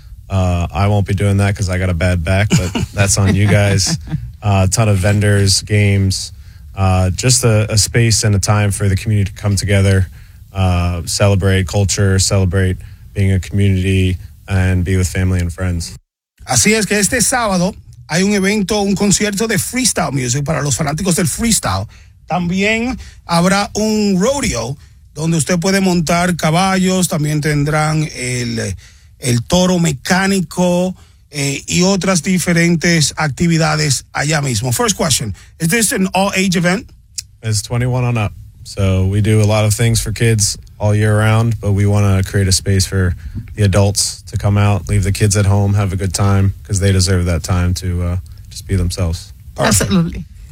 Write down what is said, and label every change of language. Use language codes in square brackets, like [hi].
[en] I won't be doing that because I got a bad back, but that's on you guys. A ton of vendors, games, just a space and a time for the community to come together. Celebrate culture, celebrate being a community, and be with family and friends. [es] Así es que este sábado hay un evento, un concierto de freestyle music para los fanáticos del freestyle. También habrá un rodeo donde usted puede montar caballos, también tendrán el toro mecánico y otras diferentes actividades allá mismo. [en] First question, is this an all-age event? It's 21 on up. So we do a lot of things for kids all year round, but we want to create a space for the adults to come out, leave the kids at home, have a good time, because they deserve that time to just be themselves. Perfect. Absolutely.